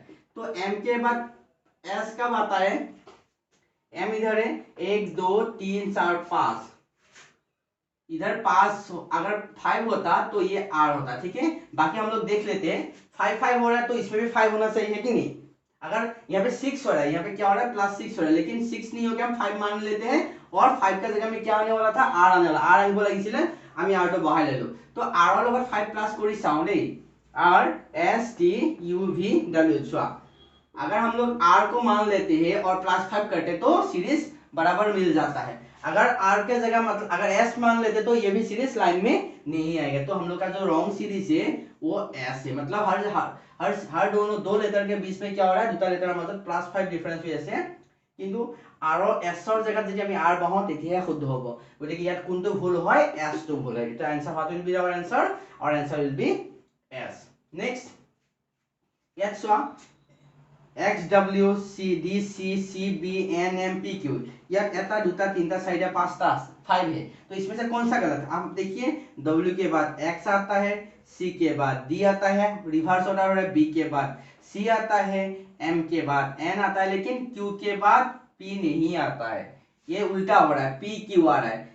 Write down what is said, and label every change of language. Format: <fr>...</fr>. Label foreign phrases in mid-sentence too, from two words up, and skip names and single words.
<hi>तो m के बाद s कब आता है, m इधर है 1 2 3 4 5, इधर 5, अगर 5 होता तो ये r होता, ठीक है। बाकी हम लोग देख लेते हैं, 5 5 हो रहा है तो इसमें भी 5 होना चाहिए, है कि नहीं। अगर यहाँ पे 6 हो रहा है, यहाँ पे क्या हो रहा है, +6 हो रहा है, लेकिन 6 नहीं हो गया, हम 5 मान लेते हैं, और 5 का जगह में क्या आने वाला था, r आने वाला, r आने</hi> <as>লাগিছিলে আমি r টো বহাই ললো। তো r ৰ লগত 5 প্লাস কৰি চাও দেই, r s t u v w, চোৱা</as> <hi>अगर हम लोग r को मान लेते हैं और +5 करते तो सीरीज बराबर मिल जाता है। अगर r के जगह मतलब अगर s मान लेते तो ये भी सीरीज लाइन में नहीं आएगा। तो हम लोग का जो</hi> <en>wrong series</en> <hi>है वो s है, मतलब हर दोनों दो लेटर के बीच में क्या हो रहा है, दुटा लेटर मतलब +5 डिफरेंस</hi> <as>হৈ আছে, কিন্তু r और s ৰ জায়গাত যদি আমি r বহাও তেতিয়াহে শুদ্ধ হ'ব। গতিকে ইয়াত কোনটো ভুল হয়, s টো ভুল হয়। তো</as> <en>आंसर what will be our answer, our answer will be s।</en> <hi>नेक्स्ट</hi> <as>ইয়াত চোৱা</as> <hi>X W C D C C B N M P Q, यार</hi> <as>এটা দুটা তিনিটা চাৰিটা পাঁচটা</as> <hi>5 है, तो इसमें से कौन सा गलत है। आप देखिए W के बाद X आता है, C के बाद D आता है,</hi> <en>reverse order</en> <hi>हो रहा है, B के बाद C आता है, M के बाद N आता है, लेकिन Q के बाद P नहीं आता है, ये उल्टा हो रहा है, P Q आ रहा है।</hi>